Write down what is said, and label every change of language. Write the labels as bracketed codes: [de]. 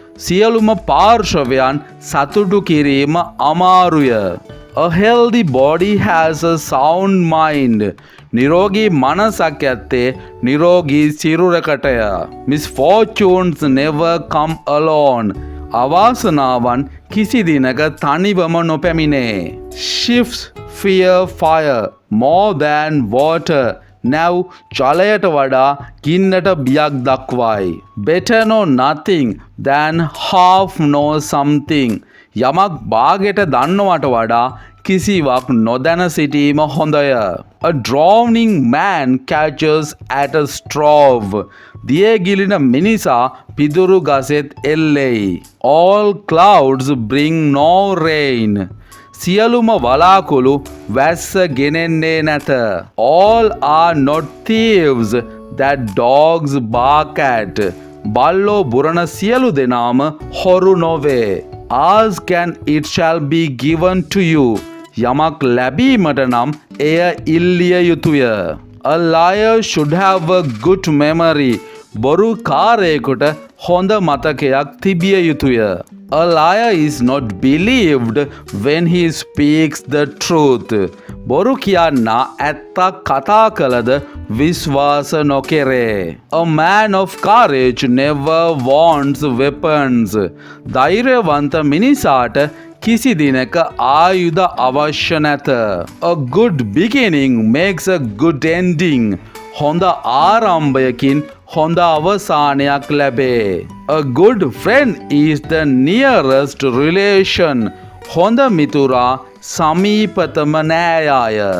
[si] සියලුම පාර්ශවයන් සතුටු කිරීම අමාරුය. [en] A healthy body has a sound mind. [si] නිරෝගී මනසක් ඇත්තේ නිරෝගී සිරුරකටය. [en] Misfortunes never come alone. [si] අවාසනාවන් කිසි දිනක තනිවම නොපැමිණේ. [en] Ships fear fire more than water. [si] Now ජලයට වඩා ගින්නට බියක් දක්වයි. [en] Better know nothing than half know something. [si] යමක් භාගයට දන්නවට වඩා කිසිවක් නොදැන සිටීම හොඳය. [en] A drowning man catches at a straw. [si] දියගිලින මිනිසා පිදුරු ගසෙත් එල්ලෙයි. [en] All clouds bring no rain. [si] සියලුම වලාකුළු වැස්ස ගෙනෙන්නේ නැත. [en] All are not thieves that dogs bark at. [si] බල්ලෝ බුරණ සියලු දෙනාම හොරු නොවේ. [en] Ask and it shall be given to you. [si] යමක් ලැබීමට නම් එය ඉල්ලිය යුතුය. [en] A liar should have a good memory. [si] බොරු කාරයෙකුට හොඳ මතකයක් තිබිය යුතුය. [en] A liar is not believed when he speaks the truth. [si] බොරු කියන්නා ඇත්තක් කතා කළද විශ්වාස නොකෙරේ. [en] A man of courage never wants weapons. [si] ධෛර්යවන්ත මිනිසාට කිසි දිනක ආයුධ අවශ්‍ය නැත. [en] A good beginning makes a good ending. [si] හොඳ ආරම්භයකින් හොඳ අවසානයක් ලැබේ. [en] A good friend is the nearest relation. [si] හොඳ මිතුරා සමීපතම නෑයාය.